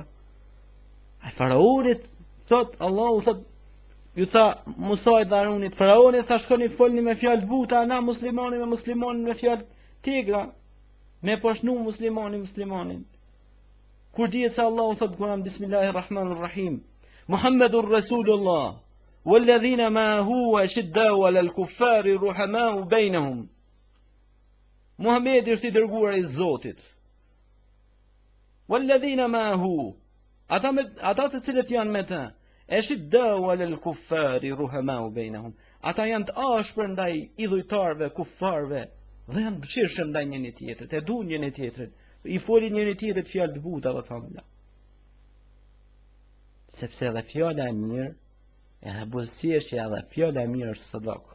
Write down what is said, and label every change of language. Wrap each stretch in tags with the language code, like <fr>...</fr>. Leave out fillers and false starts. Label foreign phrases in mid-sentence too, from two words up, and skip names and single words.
<sq>Ai faraonit thot Allahu thot ju tha Musa dhe Harunit, faraoni tha shkoni folni me fjalë buta, na muslimani me muslimanin me fjalë tegra, me poshnu muslimanin. Kur dihet se Allahu thot Kur'an</sq> <ar>بسم الله الرحمن الرحيم, محمد رسول الله, والذين معه أشداء على الكفار رحماء بينهم.</ar> <sq>Muhamedi është i dërguar i Zotit.</sq> <ar>والذين معه,</ar> <sq>ata të cilët janë me të,</sq> <ar>أشداء على الكفار رحماء بينهم.</ar> <sq>Ata janë të ashpër ndaj idhujtarve, kufarve, dhe janë bëshirshëm ndaj njëri tjetrit, e duan njëri tjetrin, i folin njëri tjetrit fjalë të buta dhe thamla. Sepse edhe fjala e mirë, edhe buzëqeshja edhe fjala e mirë është sadaka.</sq>